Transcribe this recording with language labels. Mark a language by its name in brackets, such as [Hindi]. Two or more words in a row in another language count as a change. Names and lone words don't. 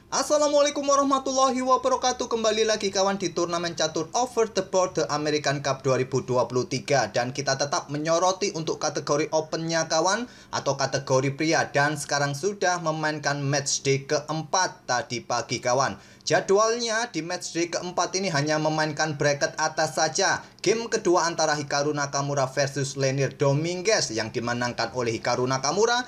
[Arabic] السلام عليكم ورحمة الله وبركاته. [Indonesian] Kembali lagi kawan di turnamen catur [English] Over the Board [Indonesian] The American Cup 2023. Dan kita tetap menyoroti untuk kategori opennya kawan, atau kategori pria. Dan sekarang sudah memainkan matchday keempat tadi pagi kawan. Jadwalnya di matchday keempat ini hanya memainkan bracket atas saja. Game kedua antara Hikaru Nakamura versus Lenier Dominguez yang dimenangkan oleh Hikaru Nakamura.